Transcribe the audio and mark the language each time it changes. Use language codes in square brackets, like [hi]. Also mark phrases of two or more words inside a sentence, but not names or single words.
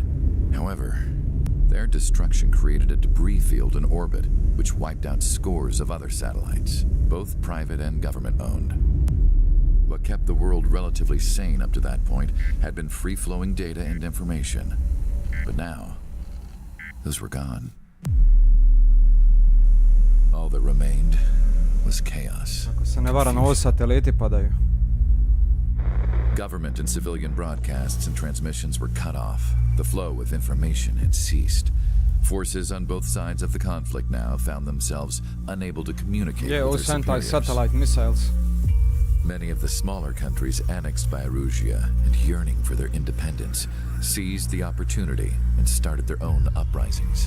[en] However, their destruction created a debris field in orbit, which wiped out scores of other satellites, both private and government-owned. What kept the world relatively sane up to that point had been free-flowing data and information. But now, those were gone. All that remained was chaos. [hr] Ako se ne varam, ovo sateliti padaju. [en] Government and civilian broadcasts and transmissions were cut off. The flow of information had ceased. Forces on both sides of the conflict now found themselves unable to communicate with their superiors. Satellite missiles. Many of the smaller countries annexed by Erusia and yearning for their independence seized the opportunity and started their own uprisings.